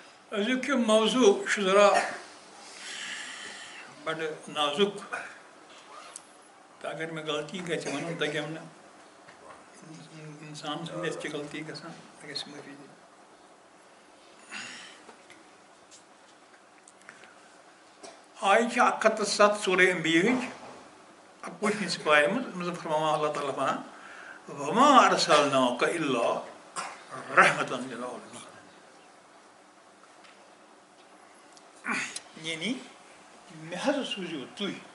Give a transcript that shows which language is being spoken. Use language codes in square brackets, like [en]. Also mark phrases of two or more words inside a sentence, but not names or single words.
[ks] أزيك موضوع شو [ur] ذرا بڑا نازک تو اگر میں [ks] غلطی گژھِ ونُن تگیٚم نہٕ انسان سٕنٛدِس چھِ غلطی گژھان مےٚ گژھِ معٲفی دِنۍ آیہِ چھِ 107 سورہ انبیاہٕچ 21 سپارِ منٛز فرماوان اللہ تعالیٰ وَنان [ar] وَمَا أَرْسَلْنَاكَ إِلَّا رَحْمَةً لِلْعَالَمِينَ [ks] یعنی مےٚ حظ سوٗزِو تُہۍ